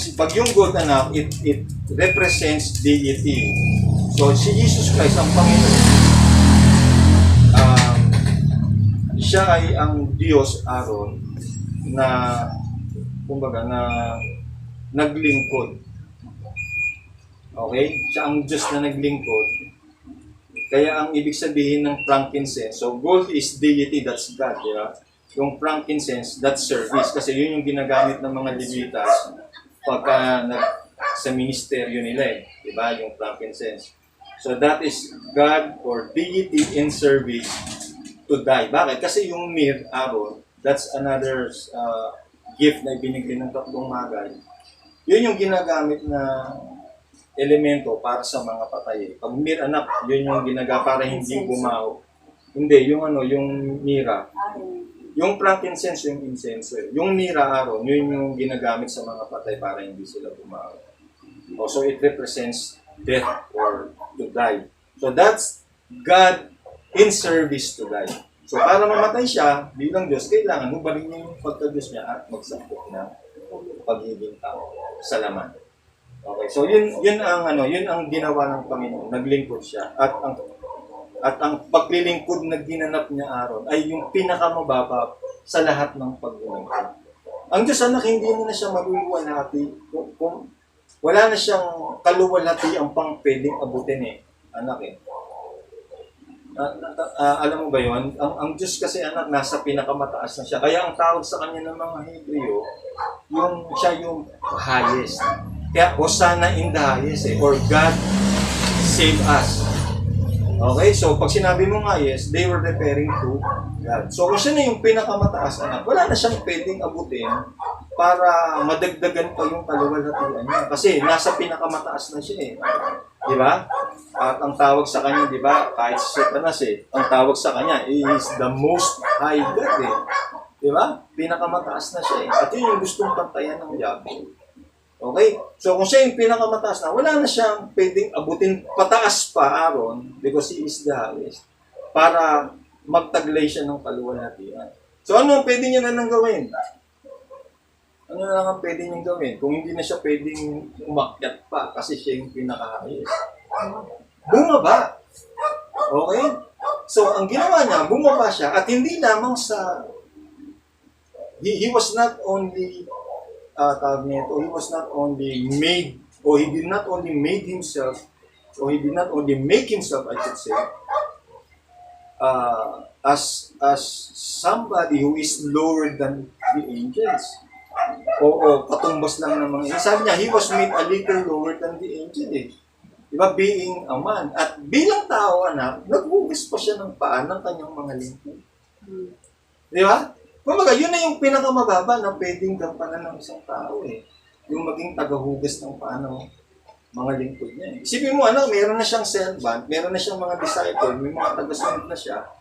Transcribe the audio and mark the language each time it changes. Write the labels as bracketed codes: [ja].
[tl] Pag yung [en] gold it represents deity. [tl] So si Jesus Christ ang Panginoon, siya ay ang Diyos Aaron na kumbaga na naglingkod. Okay? Siya ang Diyos na naglingkod. Kaya ang ibig sabihin ng [en] frankincense, so gold is deity, that's God, diba? Yung frankincense, that's service. [tl] Kasi yun yung ginagamit ng mga Levitas pagka sa ministeryo nila diba? Yung frankincense. [en] So that is God or deity in service to die. [tl] Bakit? Kasi yung myrrh, Aaron, [en] that's another gift [tl] na ibinigay ng 3 magay. Yun yung ginagamit na elemento para sa mga patay. Pag myrrh anak, yun yung ginagamit para hindi bumaho. Hindi, yung yung myrrh. Yung frankincense, yung incense. Yung myrrh, Aaron, yun yung ginagamit sa mga patay para hindi sila bumaho. [en] So it represents death or to die. So that's God in service to die. [tl] So para mamatay siya bilang Diyos, kailangan hubalin niya yung pagka-Diyos niya at magsambok ng pagiging tao sa laman. Okay, so yun ang ginawa ng Panginoon, naglingkod siya at ang paglilingkod na ginanap niya Aaron ay yung pinakamababa sa lahat ng paglilingkod. Ang Diyos anak, hindi na siya maluluwalhati. Kung wala na siyang kaluwalhati ang pang pwedeng abutin anak alam mo ba yun? Ang Diyos kasi anak, nasa pinakamataas na siya. Kaya ang tawag sa kanya ng mga Hebreo, siya yung highest. [en] Kaya, Hosanna in the highest or God save us. Okay, so [tl] pag sinabi mo nga [en] yes, they were referring to God. [tl] So kung siya na yung pinakamataas anak, wala na siyang pwedeng abutin para madagdagan pa yung kaluwalhatian niya. Kasi nasa pinakamataas na siya Di ba? At ang tawag sa kanya, di ba, kahit si Satanas ang tawag sa kanya [en] is the most high God [tl] Di ba? Pinakamataas na siya At yun yung gustong pantayan ng diabo. Okay? So, kung siya yung pinakamataas na, wala na siyang pwedeng abutin pataas pa, Aaron, [en] because he is the highest, [tl] para magtaglay siya ng kaluwalhatian. So, ano ang pwede niya na nang gawin? Ano na lang ang pwede niyang gawin? Kung hindi na siya pwedeng umakyat pa, kasi siya yung pinaka-highest. Bumaba. Okay? So, ang ginawa niya, bumaba siya, at hindi lamang sa... [en] He was not only... he was not only made, or he did not only made himself, or he did not only make himself, I should say, as somebody who is lower than the angels. [tl] O katumbas lang ng mga, sabi niya, [en] he was made a little lower than the angel Diba? Being a man. [tl] At bilang tao, anak, naghugas pa siya ng paa ng kanyang mga lingkod. Diba? Kumbaga, yun na yung pinakamababa na pwedeng gampanan ng isang tao Yung maging tagahugas ng paa ng mga lingkod niya Isipin mo, anak, meron na siyang servant, meron na siyang mga disciple, may mga tagasunod na siya.